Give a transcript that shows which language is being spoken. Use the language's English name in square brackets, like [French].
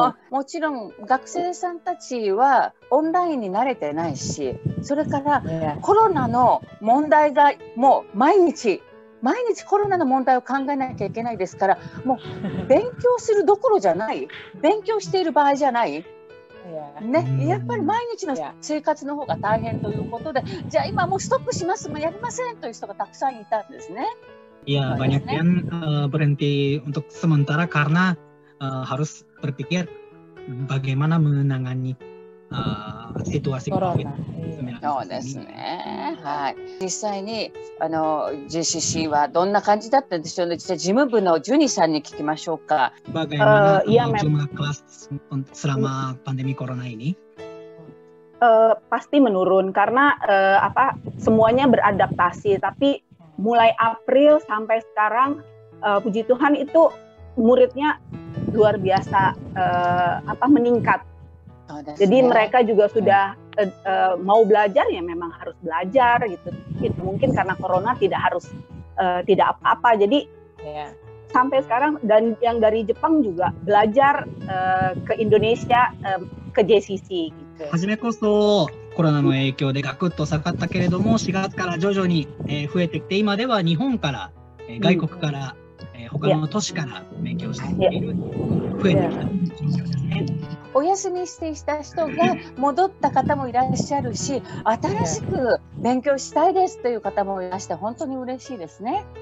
[Japanese] もちろん学生さんたちはオンラインに慣れてないし、それからコロナの問題がもう毎日コロナの問題を考えなきゃいけないですから、もう勉強するどころじゃない、勉強している場合じゃない。ね、やっぱり毎日の生活の方が大変ということで、じゃあ今もうストップします、もうやりませんという人がたくさんいたんですね。 [Indonesian] Iya, banyak yang berhenti untuk sementara karena harus berpikir bagaimana menangani situasi COVID-19。 [Japanese] そうですね。はい。実際にJCC はどんな感じだったんでしょうね。じゃあ事務部のジュニさんに聞きましょうか。 [Indonesian] Bagaimana jumlah kelas selama pandemi corona ini? Pasti menurun karena semuanya beradaptasi. Tapi mulai April sampai sekarang, puji Tuhan itu muridnya luar biasa meningkat. Jadi mereka juga sudah mau belajar ya memang harus belajar gitu. Mungkin karena corona tidak apa-apa. Jadi sampai sekarang, dan yang dari Jepang juga belajar ke Indonesia ke JCC [Japanese] 初めこそコロナの影響でガクッと下がったけれども、4月から徐々に増えてきて、今では日本から外国から他の都市から勉強している増えてきた状況ですね。お休みしていた人が戻った方もいらっしゃるし、新しく勉強したいですという方もいらして本当に嬉しいですね。